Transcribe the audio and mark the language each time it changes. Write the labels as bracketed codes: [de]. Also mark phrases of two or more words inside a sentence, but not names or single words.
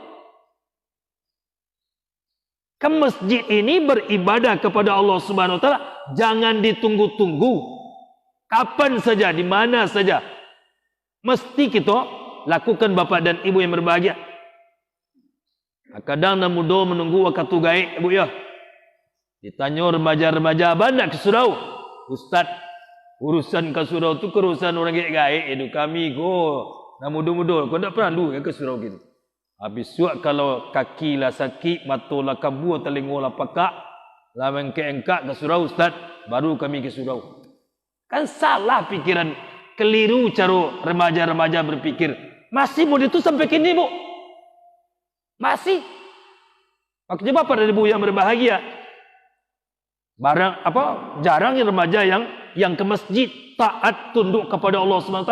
[id] Ke masjid ini beribadah kepada Allah [ar] سبحانه وتعالى [id] jangan ditunggu-tunggu. Kapan saja, di mana saja, mesti kita lakukan Bapak dan Ibu yang berbahagia. Kadang nak muda menunggu waktu gaib Ibu ya. Ditanya remaja-remaja banyak ke surau. [min] Ustaz, urusan ke surau tu urusan orang gaib itu kami go. Nak muda-muda, kau tak pernah dulu ke surau gitu. Habis suak kalau kaki lah sakit, mata lah kabur, telinga lah pakak, lah mengke-engkak ke surau Ustaz, baru kami ke surau. [id] Kan salah pikiran, keliru cara remaja-remaja berpikir. Masih muda itu sampai kini Bu. Masih. Makanya Bapak dan Ibu yang berbahagia. Jarang remaja yang ke masjid taat tunduk kepada Allah SWT.